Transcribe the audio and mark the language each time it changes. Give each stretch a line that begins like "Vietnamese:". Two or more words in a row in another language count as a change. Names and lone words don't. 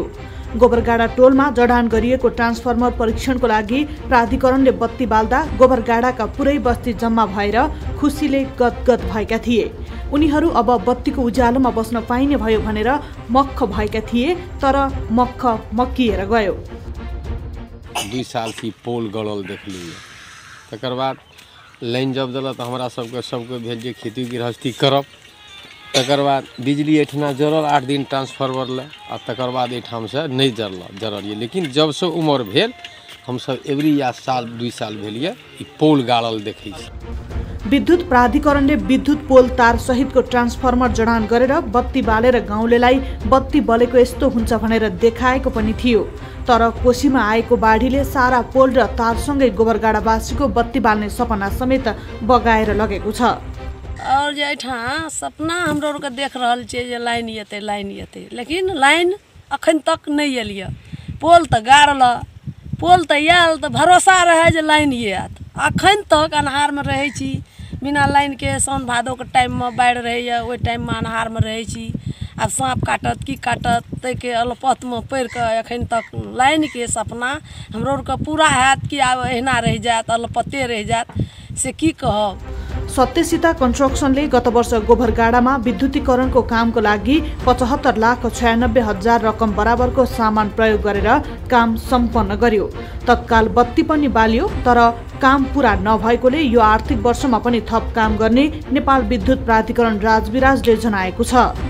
Nepali: गोबरगाडा टोलमा जडान गरिएको ट्रान्सफर्मर परीक्षणको लागि प्राधिकरणले बत्ती बाल्दा गोबरगाडाका पुरै बस्ती जम्मा भएर खुसीले गदगद भएका थिए। उनीहरू अब बत्तीको उज्यालोमा बस्न पाइने भयो भनेर मक्ख भएका थिए, तर मक्ख मक्किएर गयो।
Maithili: 2 साल की पोल गड़ल देख ली, तकर बाद लाइन जब दिल तो हमारा सबके भेल जे खेती गृहस्थी करब। तकर बाद बिजली एठना जरल 8 दिन ट्रांसफार्मर ले, आ तकर बाद एठाम से नहीं जरल। लेकिन जब से उम्र भेल हम सब एवरी या साल 2 साल भेलिए ई पोल गाड़ल देखे।
Nepali: विद्युत प्राधिकरणले विद्युत पोल तार सहितको ट्रान्सफर्मर जडान गरेर बत्ती बालेर गाउँलेलाई बत्ती बलेको यस्तो हुन्छ भनेर देखाएको पनि थियो। तर कोशीमा आएको बाढीले सारा पोल र तारसँगै गोबरगाडावासीको बत्ती बाल्ने सपना समेत बगाएर लगेको छ।
Maithili: और जे एठाम सपना हमरो के देख रहल छै जे लाइन येते, लेकिन लाइन अखन तक नहीं एलिए। पोल त गाड़ल, पोल त आयल त भरोसा रहे जे लाइन आयत। अखन तक अन्हार में रहे छी बिना लाइन के। साउन भादो के टाइम में बाढ़ रहे, ओहि टाइम में अन्हार में रहे छी। अब सांप काटत की काटत तै के अलपत में पड़ के अखन तक लाइन के सपना हमरो के पूरा हैत कि अब एहना रह जात, अलपते रह जात, से की कहब।
Nepali: सत्यसीता कन्स्ट्रक्सनले गत वर्ष गोबरगाडामा विद्युतीकरणको कामको लागि 75,96,000 रकम बराबरको सामान प्रयोग गरेर काम सम्पन्न गर्यो। तत्काल बत्ती पनि बाल्यो, तर काम पूरा नभएकोले यो आर्थिक वर्षमा पनि थप काम गर्ने नेपाल विद्युत प्राधिकरण राजविराजले जनाएको छ।